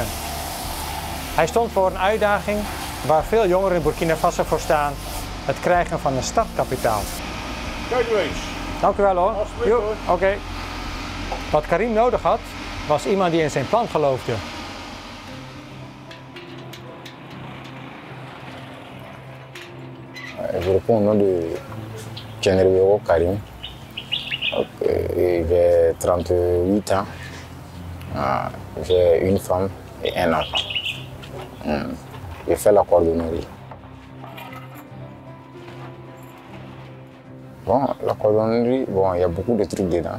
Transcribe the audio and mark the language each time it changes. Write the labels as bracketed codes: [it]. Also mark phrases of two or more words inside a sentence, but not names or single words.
[nl] Hij stond voor een uitdaging waar veel jongeren in Burkina Faso voor staan: het krijgen van een startkapitaal. Kijk eens. Dank u wel hoor. Alsjeblieft hoor. Oké. Wat Karim nodig had, was iemand die in zijn plan geloofde. [fr] Je réponds au nom de Kenribero Karim. J'ai 38 ans. J'ai une femme et un enfant. Je fais la cordonnerie. Bon, la cordonnerie, bon, il y a beaucoup de trucs dedans.